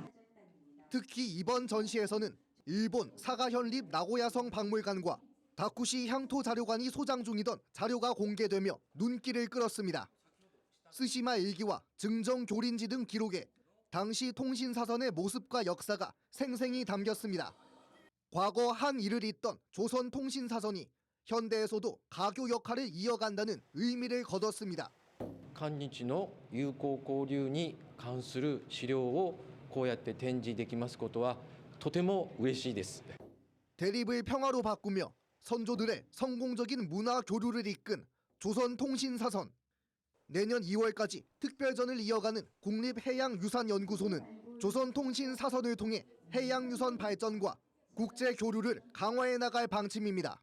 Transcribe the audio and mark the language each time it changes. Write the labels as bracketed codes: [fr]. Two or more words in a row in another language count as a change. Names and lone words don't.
[ko] 특히 이번 전시에서는 일본 사가현립 나고야성 박물관과 다쿠시 향토 자료관이 소장 중이던 자료가 공개되며 눈길을 끌었습니다. 스시마 일기와 증정 교린지 등 기록에 당시 통신사선의 모습과 역사가 생생히 담겼습니다. 과거 한 일을 잇던 조선통신사선이 현대에서도 가교 역할을 이어간다는 의미를 거뒀습니다. [ja] 韓日の友好交流に関する資料をこうやって展示できますことはとても嬉しいです。 [ko] 대립을 평화로 바꾸며 선조들의 성공적인 문화 교류를 이끈 조선통신사선. 내년 2월까지 특별전을 이어가는 국립해양유산연구소는 조선통신사선을 통해 해양유선 발전과 국제 교류를 강화해 나갈 방침입니다.